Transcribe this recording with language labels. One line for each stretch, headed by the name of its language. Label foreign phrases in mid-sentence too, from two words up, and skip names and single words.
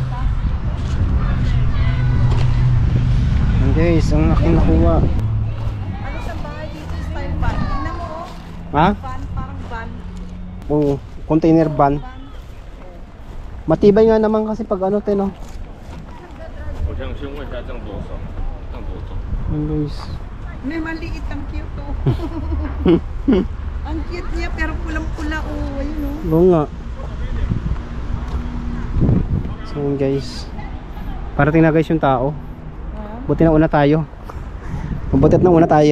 Filipino: Yan guys, ang aking nakuha. Ano sa bahay dito style van? Tingnan mo o. Ha? Van, parang van. Oo,
English: container van.
Filipino: Matibay nga naman kasi pag ano te, no?
Chinese: 我想先问一下，这样多少？这样多重？
Filipino: Yan guys. May maliit, ang cute o. Ang cute niya pero pulang-pula o. Ayun o. Oo nga. So yun guys, parating na guys yung tao. Buti na una tayo. Mabuti na una tayo.